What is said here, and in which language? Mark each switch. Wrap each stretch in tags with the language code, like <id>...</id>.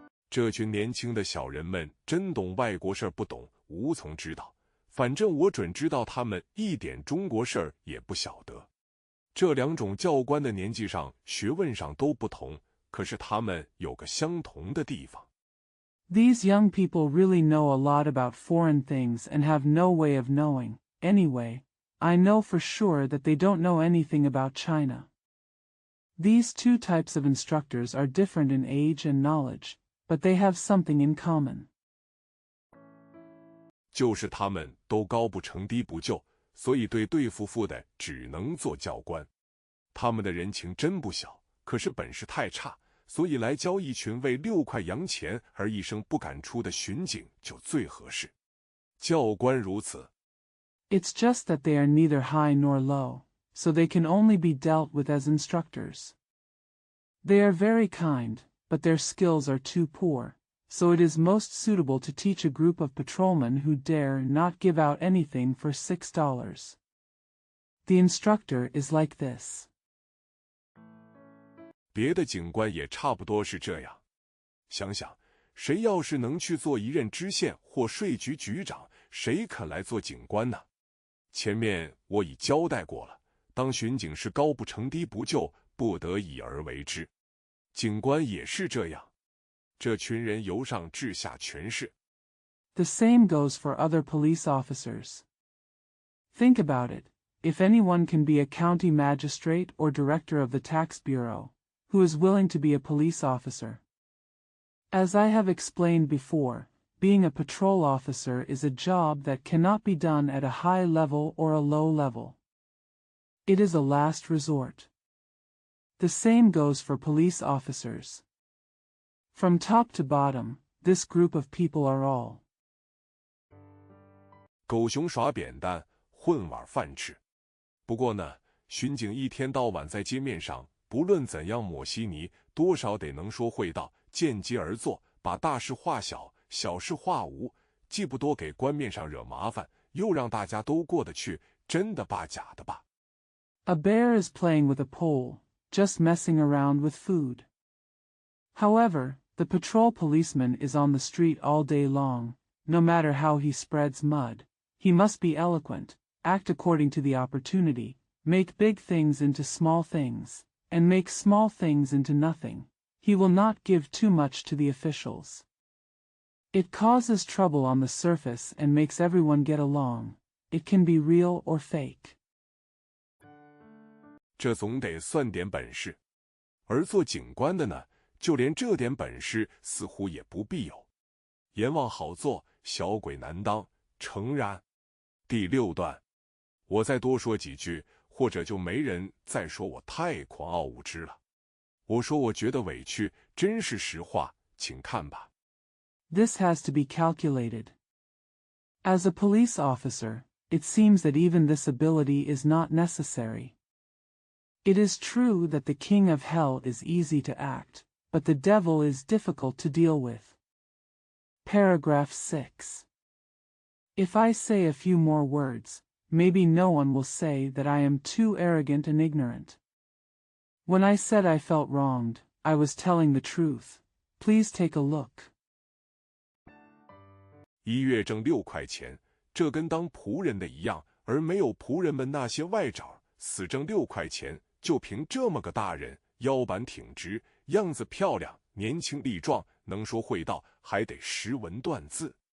<zh>这群年轻的小人们真懂外国事儿不懂，无从知道。反正我准知道他们一点中国事儿也不晓得。这两种教官的年纪上、学问上都不同，可是他们有个相同的地方。</zh> <en>These young people really know a lot about foreign things and have no way of knowing. Anyway, I know for sure that they don't know anything about China. These 2 types of instructors are different in age and knowledge, but they have something in common.</en> <zh>就是他们都高不成低不就，所以对付富的只能做教官。他们的人情真不小，可是本事太差，所以来教一群为6块洋钱而一声不敢出的巡警就最合适。教官如此。</zh> <en>It's just that they are neither high nor low, so they can only be dealt with as instructors. They are very kind, but their skills are too poor, so it is most suitable to teach a group of patrolmen who dare not give out anything for $6. The instructor is like this.</en> <zh>别的警官也差不多是这样。想想，谁要是能去做一任知县或税局局长，谁肯来做警官呢？前面我已交代过了，当巡警是高不成低不就，不得已而为之。警官也是这样，这群人由上至下全是。</zh> <en>The same goes for other police officers. Think about it. If anyone can be a county magistrate or director of the tax bureau, who is willing to be a police officer? As I have explained before, being a patrol officer is a job that cannot be done at a high level or a low level. It is a last resort. The same goes for police officers. From top to bottom, this group of people are all</en> <zh>狗熊耍扁担，混碗饭吃。不过呢，巡警一天到晚在街面上，不论怎样抹稀泥，多少得能说会道，见机而作，把大事化小，小事化无，既不多给官面上惹麻烦，又让大家都过得去，真的罢假的罢。</zh> <en>A bear is playing with a pole, just messing around with food. However, the patrol policeman is on the street all day long, no matter how he spreads mud. He must be eloquent, act according to the opportunity, make big things into small things, and make small things into nothing. He will not give too much to the officials. It causes trouble on the surface and makes everyone get along. It can be real or fake.</en> <zh>这总得算点本事，而做警官的呢，就连这点本事似乎也不必有。阎王好做，小鬼难当，诚然。第6段，我再多说几句，或者就没人再说我太狂傲无知了。我说我觉得委屈，真是实话，请看吧。</zh> <en>This has to be calculated. As a police officer, it seems that even this ability is not necessary. It is true that the king of hell is easy to act, but the devil is difficult to deal with. Paragraph 6. If I say a few more words, maybe no one will say that I am too arrogant and ignorant. When I said I felt wronged, I was telling the truth. Please take a look.</en> <zh>1月挣6块钱，这跟当仆人的一样，而没有仆人们那些外找，死挣6块钱，就凭这么个大人，腰板挺直，样子漂亮，年轻力壮，能说会道，还得识文断字。</zh>